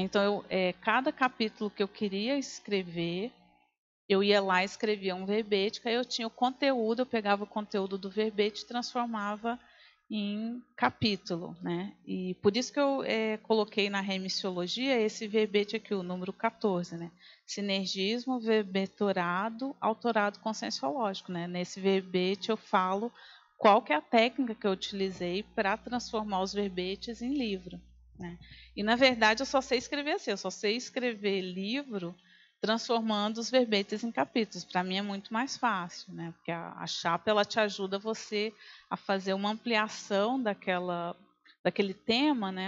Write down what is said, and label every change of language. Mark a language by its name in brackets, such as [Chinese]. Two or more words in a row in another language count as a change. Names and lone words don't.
[Portuguese] Então, cada capítulo que eu queria escrever, eu ia lá e escrevia um verbete, que aí eu tinha o conteúdo, eu pegava o conteúdo do verbete e transformava em capítulo, né? E por isso que eu coloquei na remissiologia esse verbete aqui, o número 14, né? Sinergismo, verbetorado, autorado conscienciológico, né? Nesse verbete eu falo qual que é a técnica que eu utilizei para transformar os verbetes em livro, né? E na verdade eu só sei escrever assim, eu só sei escrever livro transformando os verbetes em capítulos. Para mim é muito mais fácil, né? Porque a chapa ela te ajuda você a fazer uma ampliação daquele tema, né?